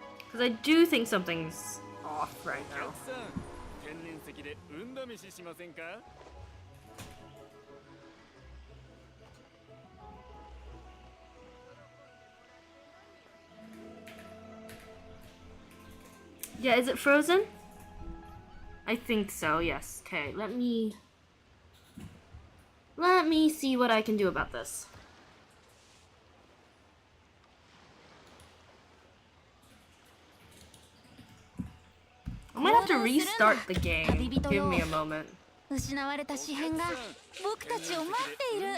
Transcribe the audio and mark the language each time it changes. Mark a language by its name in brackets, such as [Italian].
[English] Because I do think something's off right [Japanese] お [English] now. [Japanese] 客さん、天然石で運試ししませんか？ [English] Yeah, is it frozen? I think so, yes. Okay, let me see what I can do about this. I might have to restart the game. Give me a moment. [Japanese] 失われた紙片が僕たちを待っている。